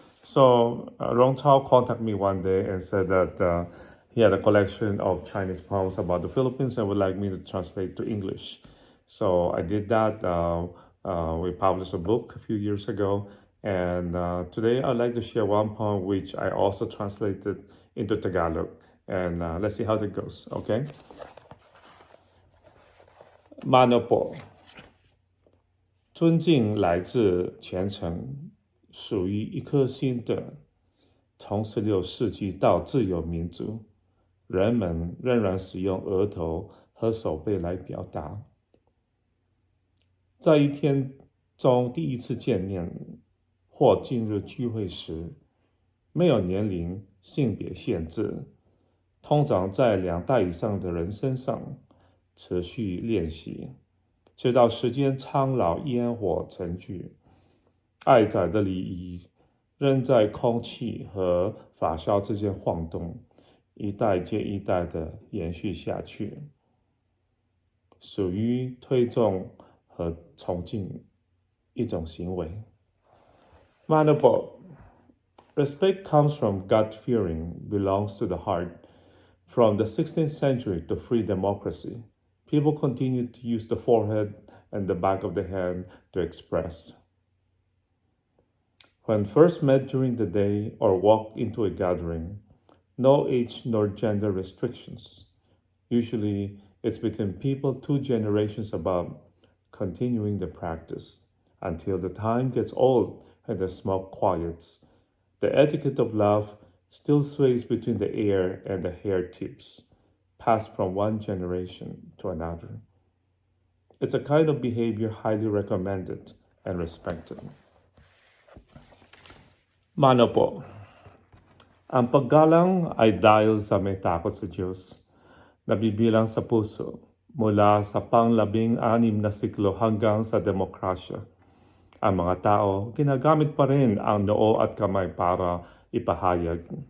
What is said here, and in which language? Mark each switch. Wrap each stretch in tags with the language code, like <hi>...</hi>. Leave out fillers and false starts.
<en>So Rong Tao contacted me one day and said that he had a collection of Chinese poems about the Philippines and would like me to translate to English. So I did that. We published a book a few years ago, and today I'd like to share one poem which I also translated into Tagalog. And let's see how that goes. Okay.</en> <zh>Mano Po，尊敬来自虔诚，属于一颗心的。从16世纪到自由民族，人们仍然使用额头和手背来表达。在一天中第一次见面或进入聚会时，没有年龄、性别限制，通常在2代以上的人身上持续练习，直到时间苍老，烟火成聚，爱仔的礼仪仍在空气和发酵之间晃动，一代接一代的延续下去，属于推重和崇敬一种行为。</zh> <tl>Mano Po.</tl> <en>Respect comes from gut fearing, belongs to the heart. From the 16th century to free democracy, people continued to use the forehead and the back of the hand to express. When first met during the day or walked into a gathering, no age nor gender restrictions. Usually, it's between people 2 generations above, continuing the practice until the time gets old and the smoke quiets. The etiquette of love still sways between the air and the hair tips, passed from one generation to another. It's a kind of behavior highly recommended and respected.</en> <tl>Mano Po. Ang paggalang ay dahil sa may takot sa Diyos, nabibilang sa puso mula sa pang-16 na siklo hanggang sa demokrasya. Ang mga tao, ginagamit pa rin ang noo at kamay para ipahayag.</tl>